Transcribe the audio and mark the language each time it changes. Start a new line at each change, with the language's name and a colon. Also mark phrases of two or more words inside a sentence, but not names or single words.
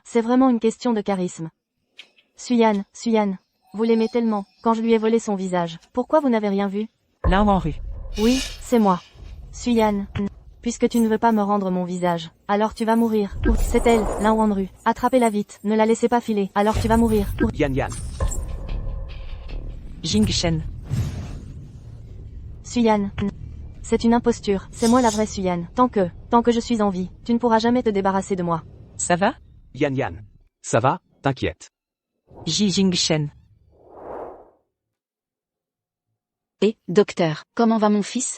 French: C'est vraiment une question de charisme. Suyan, vous l'aimez tellement. Quand je lui ai volé son visage, pourquoi vous n'avez rien vu? Là en rue. Oui, c'est moi. Suyan, puisque tu ne veux pas me rendre mon visage, alors tu vas mourir. C'est elle, Lin Wandru. Attrapez-la vite, ne la laissez pas filer, alors tu vas mourir. Yan. Jing Shen. Suyan, c'est une imposture, c'est moi la vraie Suyan. Tant que je suis en vie, tu ne pourras jamais te débarrasser de moi. Ça va? Yan. Ça va? T'inquiète. Jing Shen. Et, docteur, comment va mon fils?